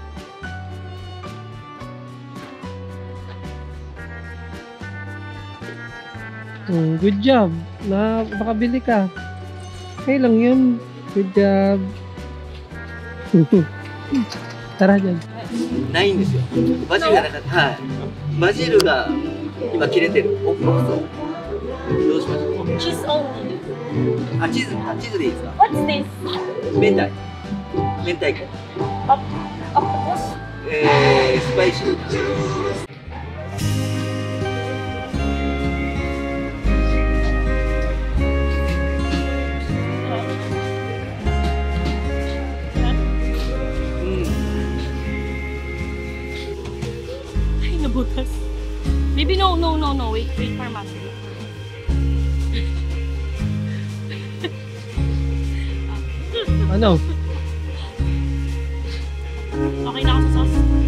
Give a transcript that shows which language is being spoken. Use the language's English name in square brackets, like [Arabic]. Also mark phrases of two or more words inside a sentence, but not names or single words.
[English] Good job. [Filipino] Nakabili ka. Okay lang yun. [English] Good job. [Filipino] Tara dyan. [Japanese] ないんですよ。バジルがなかった。はい。バジルが今切れてる。お、そう。どうしましょう。 [English] Cheese only. [Japanese] あ、チーズでいいですか。 [English] What's this? [Japanese] 明太。明太子。 [English] Octopus? [Japanese] スパイシー。 [Filipino] Ay, nabutas. [English] Baby, no. Wait for mommy. [Filipino] Ano? Okay na ako sa sauce.